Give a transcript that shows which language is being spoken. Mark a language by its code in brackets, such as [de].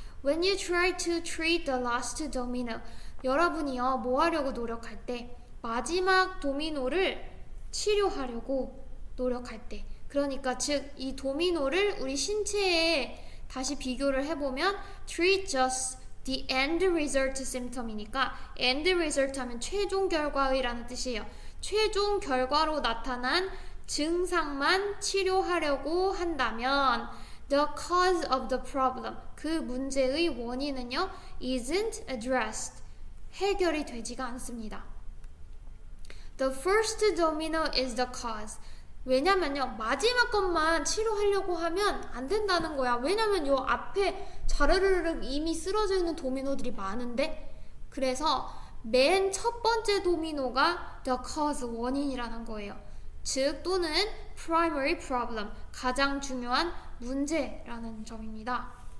[en] When you try to treat the last domino, [ko] 여러분이요, 뭐 하려고 노력할 때 마지막 도미노를 치료하려고 노력할 때, 그러니까 즉 이 도미노를 우리 신체에 다시 비교를 해보면 [en] treat just the end result symptom [ko] 이니까 end result 하면 최종 결과의라는 뜻이에요. 최종 결과로 나타난 증상만 치료하려고 한다면 [en] the cause of the problem, [ko] 그 문제의 원인은요 [en] isn't addressed, [ko] 해결이 되지가 않습니다. [en] The first domino is the cause. [ko] 왜냐면요, 마지막 것만 치료하려고 하면 안 된다는 거야. 왜냐면 요 앞에 자르르륵 이미 쓰러져 있는 도미노들이 많은데, 그래서 맨 첫 번째 도미노가 [en] the cause, [ko] 원인이라는 거예요. 즉 또는 [en] primary problem, [ko] 가장 중요한 문제라는 점입니다.